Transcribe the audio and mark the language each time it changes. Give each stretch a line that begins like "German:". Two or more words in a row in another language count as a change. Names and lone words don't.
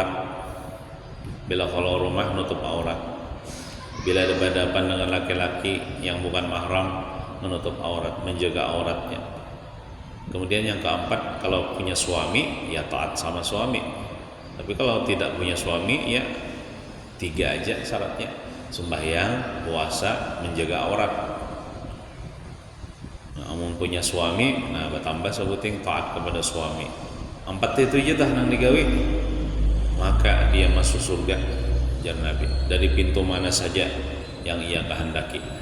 Indonesian: Bila kalau rumah menutup aurat. Bila ada berhadapan dengan laki-laki yang bukan mahram, menutup aurat, menjaga auratnya. Kemudian yang keempat, kalau punya suami ya taat sama suami. Tapi kalau tidak punya suami ya 3 aja syaratnya: sembahyang, puasa, menjaga aurat. Namun punya suami, nah bertambah sebuting taat kepada suami. 4 itu aja dah nang digawe, maka dia masuk surga, jar Nabi, dari pintu mana saja yang ia kehendaki.